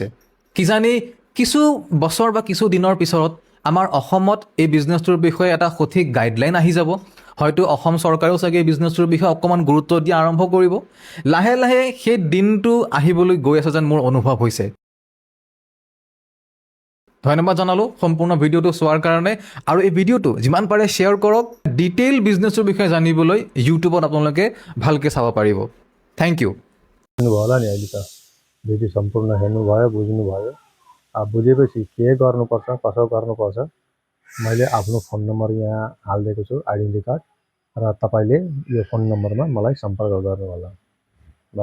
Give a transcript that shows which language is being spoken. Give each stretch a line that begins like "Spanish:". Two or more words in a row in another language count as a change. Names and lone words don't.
Assamese: কিজানি কিছু বছৰ বা কিছু দিনৰ পিছত আমাৰ অসমত এই বিজনেছটোৰ বিষয়ে এটা সঠিক গাইডলাইন আহি যাব, হয়তো অসম চৰকাৰেও চাগে এই বিজনেছটোৰ বিষয়ে অকণমান গুৰুত্ব দিয়া আৰম্ভ কৰিব। লাহে লাহে সেই দিনটো আহিবলৈ গৈ আছে যেন মোৰ অনুভৱ হৈছে। ধন্যবাদ জনালোঁ সম্পূৰ্ণ ভিডিঅ'টো চোৱাৰ কাৰণে, আৰু এই ভিডিঅ'টো যিমান পাৰে শ্বেয়াৰ কৰক। ডিটেইল বিজনেছৰ বিষয়ে জানিবলৈ ইউটিউবত আপোনালোকে ভালকৈ চাব পাৰিব।
English: Thank you.
Nepali: हेर्नुभयो होला नि, अहिले त भिडियो सम्पूर्ण हेर्नुभयो, बुझ्नुभयो। अब बुझेपछि के गर्नुपर्छ, कसो गर्नुपर्छ मैले आफ्नो फोन नम्बर यहाँ हालिदिएको छु,
English: identity card,
Nepali: र तपाईँले यो फोन नम्बरमा मलाई सम्पर्क गर्नुहोला।